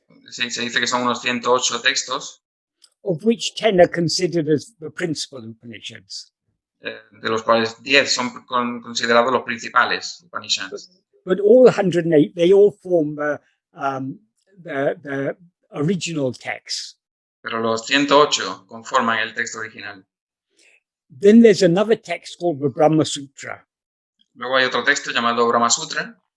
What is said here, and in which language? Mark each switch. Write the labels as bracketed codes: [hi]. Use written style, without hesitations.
[es] Sí, se dice que son unos 108 textos. [en] Of which 10 are considered as the principal Upanishads. [es] De los cuales 10 son considerados los principales Upanishads. [en] But all 108, they all form the original text. [es] Pero los 108 conforman el texto original. [en] Then there's another text called the Brahma Sutra. [es] Luego hay otro texto llamado Brahma Sutra.